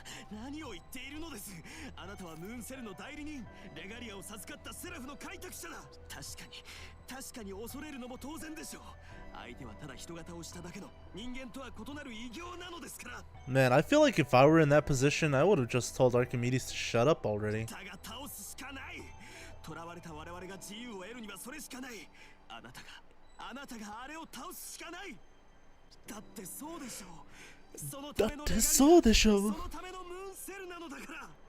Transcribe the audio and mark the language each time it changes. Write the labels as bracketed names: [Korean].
[Japanese] な、何を言っているのです。あなたはムーンセルの代理人、レガリアを授かったセラフの開拓者だ。確かに恐れるのも当然でしょう。相手はただ人型をしただけの人間とは異なる異形なのですから。 [English] Man, I feel like if I were in that position, I would have just told Archimedes to shut up already. [Japanese] だが倒すしかない。囚われた我々が自由を得るにはそれしかない。あなたがあれを倒すしかない。だってそうでしょう。そのためのレガリア、そのためのムーンセルなのだから。